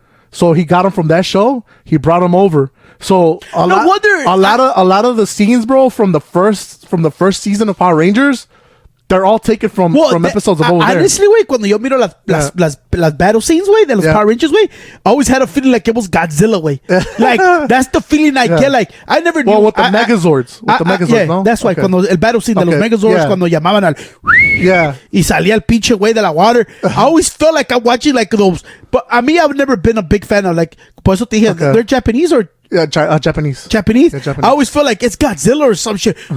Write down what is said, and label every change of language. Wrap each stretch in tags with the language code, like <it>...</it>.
<en>So he got them from that show. He brought them over. So a lot of the scenes, bro, from the first season of Power Rangers, they're all taken from episodes of over there. Honestly, güey,</en> <es>cuando yo miro las</es> <en>battle scenes, güey,</en> <es>de los</es> <en>Power Rangers, güey, I always had a feeling like it was Godzilla, güey. Like, that's the feeling I get. Like, I never knew. Well, with the Megazords.</en> <es>No?</es> <en>That's why,</en> <es>cuando el</es> <en>battle scene</en> <es>de los Megazords, cuando llamaban al... Y salía el pinche güey de la water.</es> <en>I always felt like I'm watching like those... But I mean, I've never been a big fan of, like,</en> <es>por eso te dije,</es> <en>they're Japanese or... Yeah, Japanese. Japanese? Yeah, Japanese. I always feel like it's Godzilla or some shit.</en>